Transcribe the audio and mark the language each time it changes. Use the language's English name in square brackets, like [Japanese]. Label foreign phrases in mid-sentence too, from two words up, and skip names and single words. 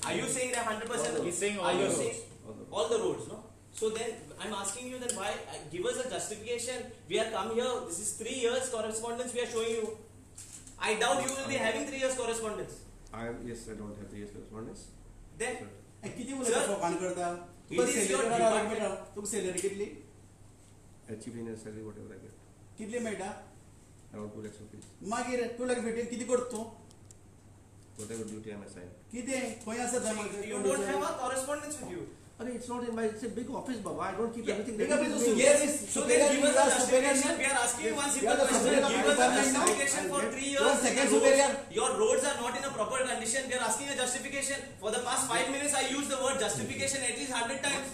[English] Are you saying that 100%? He's saying all Are the you roads. saying all the roads, no? So then I'm asking you that why give us a justification. We are come here. This is 3 years correspondence we are showing you. I doubt you will be having 3 years correspondence. Yes, I don't have the yes correspondence. Then किती Sir, [Konkani] मुलं फोकान करता [English] it is your department. [Konkani] तुका सॅलरी कितली [English] Achieving a salary, whatever I get. [Konkani] कितली मेळटा [English] Around 2 lakhs rupees. [Konkani] मागीर तू लाग भेटेन किती करता तू [English] Whatever duty I'm assigned. [Konkani] कितें खंय आसा [English] you don't have a correspondence with you. But it's not in my, it's a big office, Baba. I don't keep Yeah, everything. big that office is also, me. yes. So then give us a Superior justification. now. We are asking you one You simple are the question. superior of Give us a department now. justification for 3 You years. are second Your superior. Your roads are not in a proper condition. We are asking a justification. For the past 5 minutes, I used the word justification at least 100 times.